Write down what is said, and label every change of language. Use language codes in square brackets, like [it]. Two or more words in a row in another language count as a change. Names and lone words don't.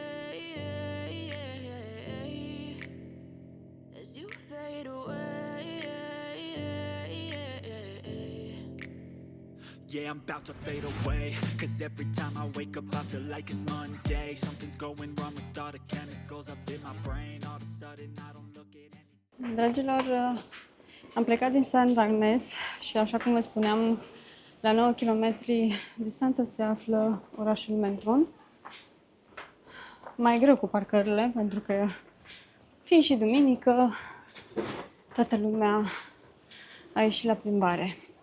[en] As you fade away. Yeah, I'm about to fade away. Cause every time I wake up I feel like it's Monday. Something's going wrong with all the chemicals up in my brain. All of a sudden I don't look at any... [ro] Dragilor, am plecat din Sant Agnes și așa cum vă spuneam, la 9 km distanță se află orașul Menton. Mai greu cu parcările, pentru că fiind și duminică, toată lumea a ieșit la plimbare.